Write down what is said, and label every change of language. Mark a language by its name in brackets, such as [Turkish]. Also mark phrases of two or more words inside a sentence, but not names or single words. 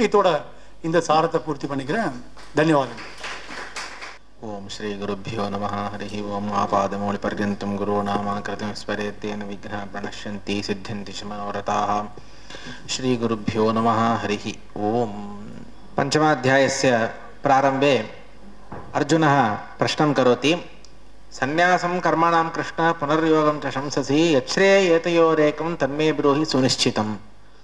[Tamil] இதோட இந்த சாரத்தை பூர்த்தி பண்ணிக்கிறேன். தன்யவாதங்கள். [Sanskrit] ओम् श्री गुरुभ्यो नमः हरि ओम्. आपादमौलि पर्यन्तं गुरुनामा कृतं स्मरेत्तेन विघ्नः प्रणश्यन्ति सिद्ध्यन्ति च मनोरथाः. श्री गुरुभ्यो नमः हरि ओम्. பஞ்சமாध्यायस्य प्रारम्भे अर्जुनः प्रश्नं करोति. सन्यासं कर्मणां कृष्ण पुनर्योगं च शंससि यच्छ्रेय एतयोरेकं तन्मे ब्रूहि सुनिश्चितम्.